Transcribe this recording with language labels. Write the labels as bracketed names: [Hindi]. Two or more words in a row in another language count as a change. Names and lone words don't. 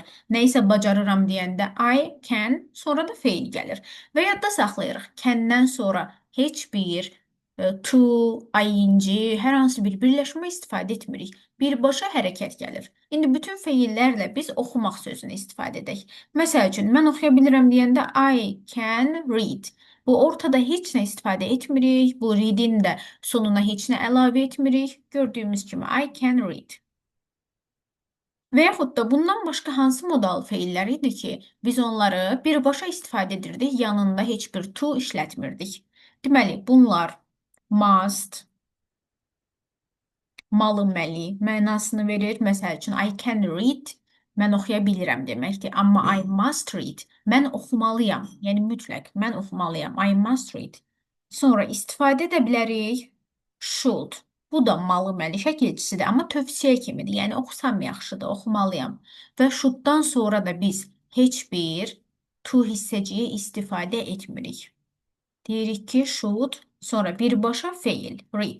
[Azerbaijani] Nə isə bacarıram deyəndə [English] I can, [Azerbaijani] sonra da feil gəlir. Və yadda saxlayırıq. Can-dən sonra heç bir to, ing, hər hansı bir birləşmə istifadə etmirik. Birbaşa hərəkət gəlir. İndi bütün feillərlə biz oxumaq sözünü istifadə edək. Məsəl üçün, mən oxuya bilirəm deyəndə [English] I can read. [Azerbaijani] Bu ortada heç nə istifadə etmirik. Bu read'in də sonuna heç nə əlavə etmirik. Gördüyümüz kimi [English] I can read. [Azerbaijani] Və yaxud da bundan başqa hansı modal feillər idi ki, biz onları birbaşa istifadə edirdik, yanında heç bir to işlətmirdik. Deməli, bunlar must, malı-məli mənasını verir. Məsəl üçün, [English] I can read, [Azerbaijani] mən oxuya bilirəm deməkdir. [English] Amma I must read, [Azerbaijani] mən oxumalıyam. Yəni, mütləq, mən oxumalıyam. [English] I must read. [Azerbaijani] Sonra istifadə edə bilərik should. Bu da malı-məli şəkilçisidir, amma tövsiyə kimidir. Yəni, oxusam yaxşıdır, oxumalıyam. Və shoulddan sonra da biz heç bir to hissəciyi istifadə etmirik. Deyirik ki, should, sonra birbaşa feil, read.